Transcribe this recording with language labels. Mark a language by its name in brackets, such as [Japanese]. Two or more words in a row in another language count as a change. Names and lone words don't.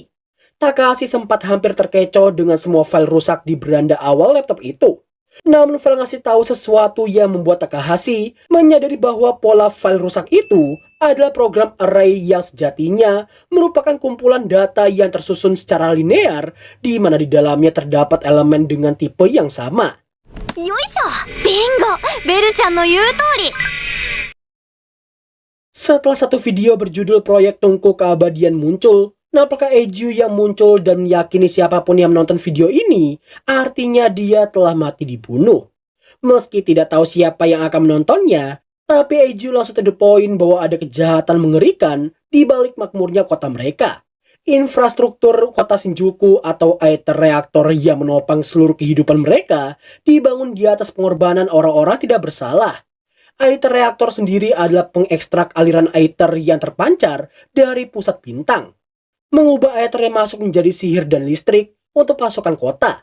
[Indonesian] Takahashi sempat hampir terkecoh dengan semua file rusak di beranda awal laptop itu. Namun Vel ngasih tahu sesuatu yang membuat Takahashi menyadari bahwa pola file rusak itu adalah program array yang sejatinya merupakan kumpulan data yang tersusun secara linear di mana di dalamnya terdapat elemen dengan tipe yang sama. [Japanese] よいしょ！ビンゴ！ベルちゃんの言う通り [Indonesian] Setelah satu video berjudul Proyek Tungku Keabadian muncul, nampaknya Eiju yang muncul dan meyakini siapapun yang menonton video ini, artinya dia telah mati dibunuh. Meski tidak tahu siapa yang akan menontonnya, tapi Eiju langsung [English] to the point [Indonesian] bahwa ada kejahatan mengerikan di balik makmurnya kota mereka. Infrastruktur kota Shinjuku atau Aether Reactor yang menopang seluruh kehidupan mereka dibangun di atas pengorbanan orang-orang tidak bersalah. Aether Reactor sendiri adalah pengekstrak aliran Aether yang terpancar dari pusat bintang, mengubah Aether yang masuk menjadi sihir dan listrik untuk pasokan kota.